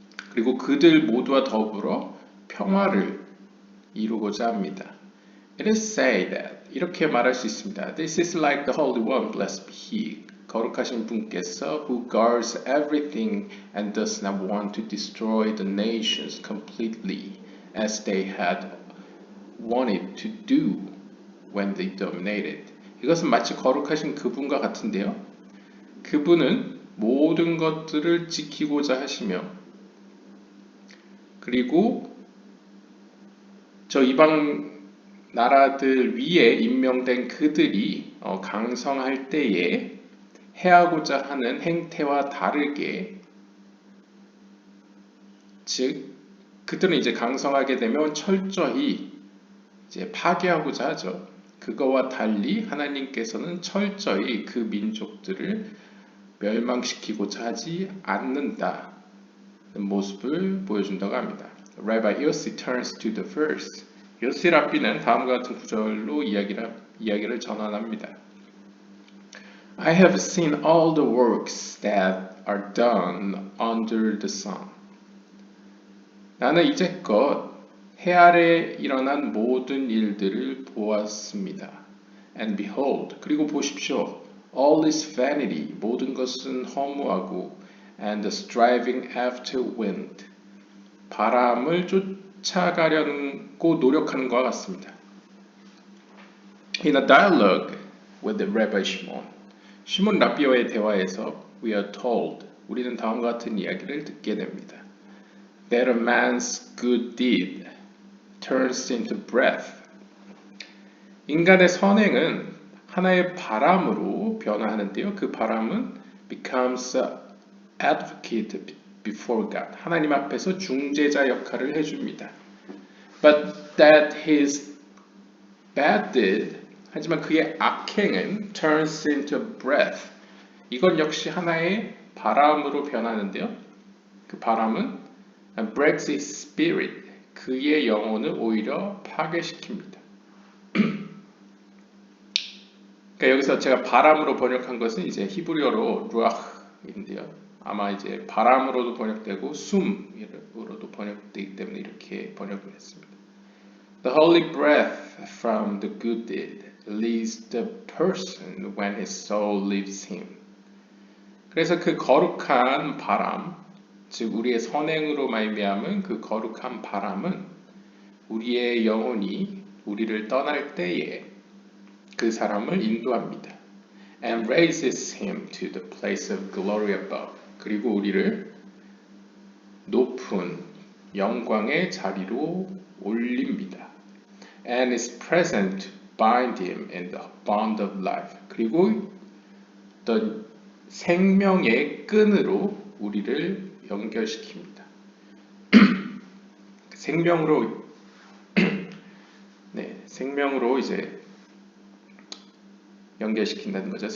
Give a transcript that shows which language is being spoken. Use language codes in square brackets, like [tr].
[ko] 그리고 그들 모두와 더불어 평화를 이루고자 합니다. [en] It is said that [ko] 이렇게 말할 수 있습니다. [en] This is like the Holy One, blessed be He. [ko] 거룩하신 분께서 [en] who guards everything and does not want to destroy the nations completely as they had wanted to do when they dominated. [ko] 이것은 마치 거룩하신 그분과 같은데요. 그분은 모든 것들을 지키고자 하시며 그리고 저 이방 나라들 위에 임명된 그들이 강성할 때에 해하고자 하는 행태와 다르게, 즉 그들은 이제 강성하게 되면 철저히 이제 파괴하고자 하죠. 그거와 달리 하나님께서는 철저히 그 민족들을 멸망시키고자 하지 않는다는 모습을 보여준다고 합니다. [en] Rabbi Yossi turns to the verse. [ko] 요시 랍비는 다음과 같은 구절로 이야기를 전환합니다. [en] I have seen all the works that are done under the sun. [ko] 나는 이제껏 해 아래 일어난 모든 일들을 보았습니다. [en] And behold, [ko] 그리고 보십시오. [en] All is vanity, [ko] 모든 것은 허무하고, [en] and striving after wind, [ko] 바람을 쫓아가려고 노력하는 것과 같습니다. [en] In a dialogue with the Rabbi Shimon, [ko] 시몬 랍비와의 대화에서 [en] we are told, [ko] 우리는 다음과 같은 이야기를 듣게 됩니다. [en] That a man's good deed turns into breath. [ko] 인간의 선행은 하나의 바람으로 변화하는데요. 그 바람은 [en] becomes an advocate before God. [ko] 하나님 앞에서 중재자 역할을 해줍니다. [en] But that his bad deed, [ko] 하지만 그의 악행은 [en] turns into breath. [ko] 이건 역시 하나의 바람으로 변하는데요. 그 바람은 [en] breaks his spirit. [ko] 그의 영혼을 오히려 파괴시킵니다. 그러니까 여기서 제가 바람으로 번역한 것은 이제 히브리어로 루아흐인데요. 아마 이제 바람으로도 번역되고 숨으로도 번역되기 때문에 이렇게 번역을 했습니다. [en] The holy breath from the good deed leaves the person when his soul leaves him. [ko] 그래서 그 거룩한 바람, 즉 우리의 선행으로 말미암은 그 거룩한 바람은 우리의 영혼이 우리를 떠날 때에 그 사람을 인도합니다. [en] And raises him to the place of glory above. [ko] 그리고 우리를 높은 영광의 자리로 올립니다. [en] And is present to bind him in the bond of life. [ko] 그리고 어떤 생명의 끈으로 우리를 연결시킵니다. 생명으로 생명으로 이제 연결시킨다는 거죠.